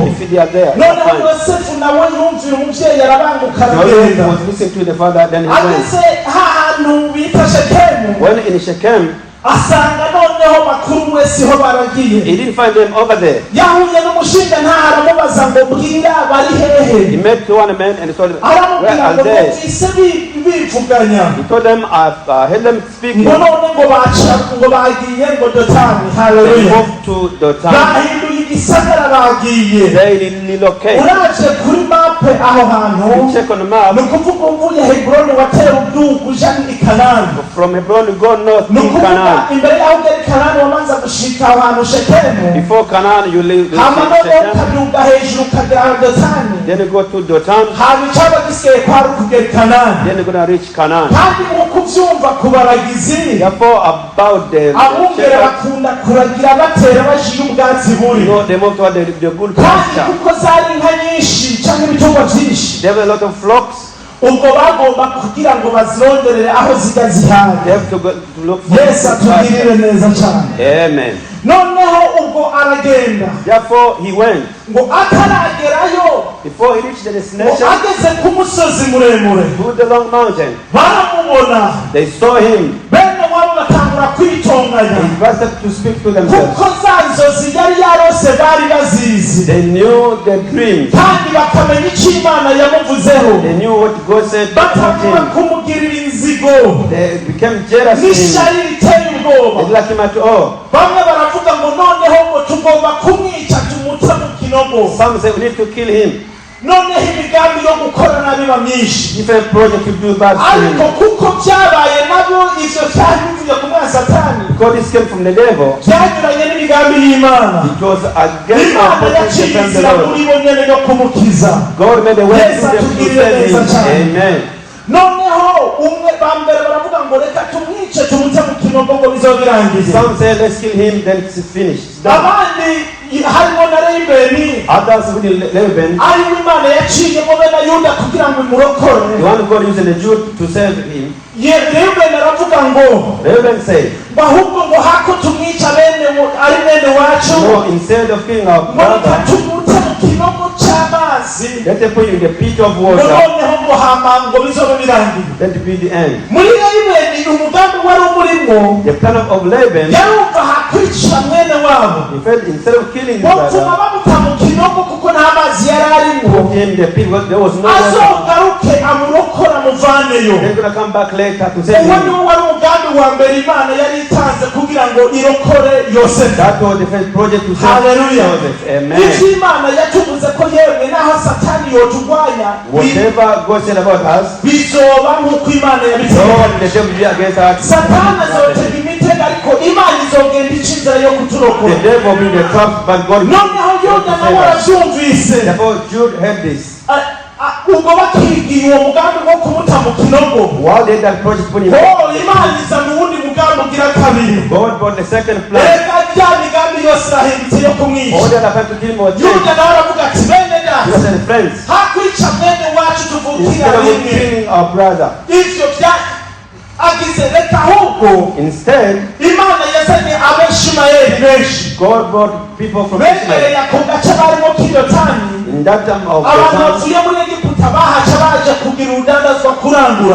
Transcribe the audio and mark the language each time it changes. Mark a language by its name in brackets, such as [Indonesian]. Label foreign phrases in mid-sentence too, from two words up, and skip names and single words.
[English] if they are there. [Rundi] Noneho [English] Fine. [Rundi] Yosefu nawe yumvira umubyeyi arabanguka [English] Joseph [Rundi] aragenda. [English] was listening to the father, then he went. [Rundi] Ageze hahantu bita Shekemu [English] When in Shechem, [Rundi] asanga noneho bakuru we siho baragiye. [English] he didn't find them over there. [Rundi] Yahuye n'umushinga aramubaza ngo bwira bari [English] He [Rundi] hehe. [English] met one man and he told them, where [Rundi] Aramubwira [English] are [Rundi] ngo [English] they? [Rundi] bumvise bivuganya. [English] He told them, I've heard them speaking. [Rundi] Ngo none ngo bagiye ngo Dotani. [English] They Hallelujah. moved to Dothan. [Rundi] Bahinduye igisagara bagiye. [English] They relocated. [Rundi] Uraje kuri map mape aho hantu [English] You check on the map. [Rundi] nukuvuga uvuye Hebroni watera udugu uja i Kanani. [English] From Hebron you go north in [Rundi] Nukuvuga [English] Canaan. [Rundi] imbere yaho ugera i Kanani wamanza gushika aho hantu Shekemu. [English] Before Canaan you leave [Rundi] hama noneho [English] Shechem. [Rundi] ukaduga hejuru ukagera Dotani. [English] Then you go to Dothan. [Rundi] hama icaba gisigaye kwari ukugera i Kanani. [English] Then you're going to reach Canaan. [Rundi] kandi nkuko uvyumva ku baragizi [English] Therefore about the [Rundi] abungere [English] shepherds, [Rundi] bakunda kuragira batera bashiye ubwatsi buri. [English] they move toward the good [Rundi] kandi [English] pasture. [Rundi] kuko zari inka nyinshi cyangwa ibitungwa byinshi, [English] They have a lot of flocks. [Rundi] ubwo bagomba kugira ngo bazironderere aho zijya [English] They [Rundi] zihaga. [English] have to go to look for [Rundi] Yesu [English] good pasture. [Rundi] atugirire neza cyane. Amen. noneho ubwo aragenda [English] Therefore he went. [Rundi] ngo ataragerayo, [English] Before he reached the [Rundi] ngo [English] destination, [Rundi] ageze ku musozi muremure [English] to the long mountain, [Rundi] baramubona, [English] they saw him. [Rundi] bene wabo batangura kwitonganya [English] He started to speak to themselves. [Rundi] kuko za nzozi yari yarose bari bazizi, [English] They knew the dreams. [Rundi] kandi bakamenya icyo Imana yamuvuzeho, [English] They knew what God said about [Rundi] batangura [English] him. [Rundi] kumugirira inzigo [English] They became jealous of him. [Rundi] n'ishyari riteye [English] They [Rundi] ubwoba. [English] didn't like him at all. [Rundi] bamwe baravuga ngo noneho ngo tugomba kumwica tumute mu kinogo. [English] Some say we need to kill him. [Rundi] noneho imigambi yo gukorana biba myinshi, [English] Different project to do bad to [Rundi] ariko [English] him. [Rundi] kuko byabaye nabo ivyo cyari bivuye ku mwana Satani, [English] Because this came from the devil, [Rundi] byanyuranye n'imigambi y'Imana. [English] it was against our [Rundi] Imana [English] purpose [Rundi] yaciye [English] to defend the [Rundi] inzira [English] Lord. [Rundi] muri bo nyene yo kumukiza. [English] God made a way Yes, through them to [Rundi] atugirire [English] save him. [Rundi] neza cyane. Amen. noneho umwe bambere baravuga ngo reka tumwice tumute mu kinogo ngo bizobirangize. [English] Some say let's kill him, then it's finished. It's done. [Rundi] abandi harimo na Rubeni [English] Others with Reuben, [Rundi] ariwe Imana yaciyemo bene Yuda kugira ngo [English] the [Rundi] imurokore. [English] one God used the Jew to save him. [Rundi] Rubeni aravuga ngo [English] Reuben said, [Rundi] ahubwo ngo hako tumwica ari bene wacu, [English] no, instead of killing our [Rundi] ngo reka [English] brother, [Rundi] tumute mu kinogo cy'amazi, [English] let them put you in the pit of [Rundi] ngo [English] water. [Rundi] noneho ngo hama ngo bizobe birangiye. [English] Let it be the end. [Rundi] muri Rubeni umugambi wari umurimo, [English] The plan of Laban, [Rundi] yarumva hakwica mwene wabo, [English] he felt instead of killing his [Rundi] botuma [English] brother, [Rundi] bamuta mu kinogo kuko nta mazi yari arimo, [English] put him in the pit because there was no water. [Rundi] azogaruke amurokora amuvaneyo. [English] They're going to come back later to save [Rundi] uwo [English] him. [Rundi] niwo wari umugambi wa mbere Imana yari itanze kugira ngo irokore Yosefu. [English] That was the first project to save Hallelujah. Joseph. Amen. [Rundi] ivyo Imana yatuvuze ko yemwe naho Satani yotugwanya [English] Whatever God said about us, [Rundi] bizoba nk'uko Imana yabivuze. [English] Lord, the devil will be against us. [Rundi] Satani azotega imitego ariko Imana izogenda ica inzira yo [English] The [Rundi] kuturokora. [English] devil will be the trap, but God will [Rundi] noneho Yuda nawe [English] save us. [Rundi] aravyumvise, [English] Therefore, Jude heard this. [Rundi] ubwo bakigiye uwo mugambi wo kumuta mu kinogo, [English] While they had that project put him, [Rundi] Imana izana uwundi mugambi ugira kabiri. [English] God brought the second plan. [Rundi] reka rya migambi yose irahindutse yo kumwica. [English] All the other plan to kill him was changed. [Rundi] Yuda nawe aravuga ati bene data, [English] He said, friends, [Rundi] hakwica mwene wacu tuvukira [English] instead of [Rundi] rimwe, [English] killing our brother, [Rundi] ivyo agize reka ahubwo [English] instead, [Rundi] Imana yazanye Abishimayeli benshi [English] God brought people from [Rundi] bemereye [English] Israel. [Rundi] ako gace barimo k'Yordani. [English] In that time of the [Rundi] abantu [English] time, [Rundi] bavuye muri Egiputa bahaca baje kugira urudandazwa [English] it [Rundi] kurangura.